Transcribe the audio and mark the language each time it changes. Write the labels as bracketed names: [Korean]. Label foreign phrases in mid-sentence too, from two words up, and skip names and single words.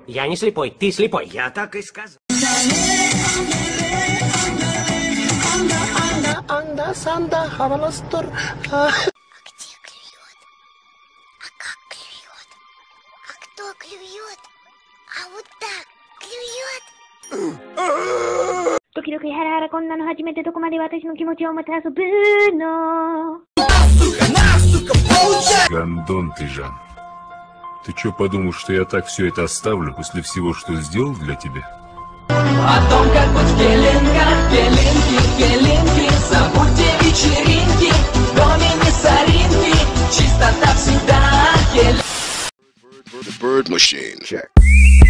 [Russian] Я не слепой, ты слепой. Я так и сказал. Анда, санда, хаваластур. Где клюет? А как клюет? А кто клюет? А вот так клюет? [Japanese] 時々ハラハラこんなの初めてどこまで私の気持ちをまた遊ぶの [Russian] Гандон ты, Жан. Ты чё подумал, что я так все это оставлю после всего, что сделал для тебя? О том, как вот в пеленках, пеленки, забудьте вечеринки, в доме не соринки, чистота всегда. [English] Bird machine. Check.